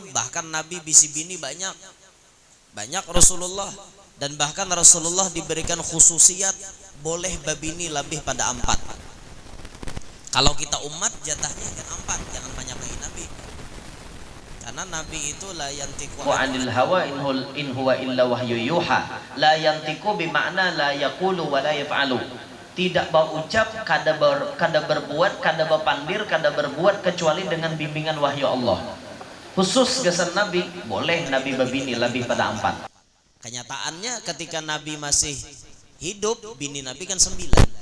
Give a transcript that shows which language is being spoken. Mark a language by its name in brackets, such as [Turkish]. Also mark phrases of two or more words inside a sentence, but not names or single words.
[Banjar] Bahkan Nabi bisi bini banyak. Banyak Rasulullah. Dan bahkan Rasulullah diberikan khususiat boleh babini lebih pada 4. [Indonesian] Kalau kita umat jatahnya kan 4, jangan banyak-banyak Nabi. Karena Nabi itu [Arabic] لا ينطق عن الهوى إن هو إلا وحي يوحى. لا ينطق bermakna لا يقول ولا يفعل. [Banjar] Tidak berucap, kada berbuat, kada berpandir, kada berbuat kecuali dengan bimbingan wahyu Allah. Khusus gesan Nabi, boleh Nabi babini lebih pada 4. [Indonesian] Kenyataannya ketika Nabi masih hidup, bini Nabi kan 9.